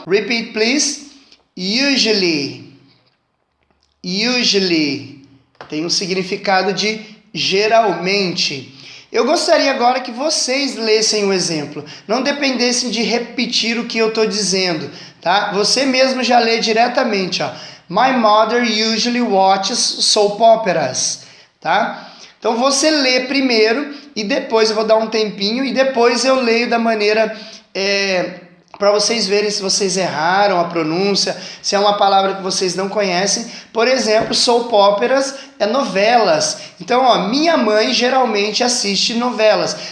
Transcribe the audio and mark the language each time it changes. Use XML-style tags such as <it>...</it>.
<en>Repeat, please.</en> <pt>Usually. Usually tem um significado de geralmente. Eu gostaria agora que vocês lessem o exemplo, não dependessem de repetir o que eu estou dizendo, tá? Você mesmo já lê diretamente, ó.</pt> <en>My mother usually watches soap operas, tá?</en> <pt>Então você lê primeiro e depois eu vou dar um tempinho e depois eu leio da maneira para vocês verem se vocês erraram a pronúncia, se é uma palavra que vocês não conhecem. Por exemplo, soap operas é novelas. Então, ó, minha mãe geralmente assiste novelas.</pt>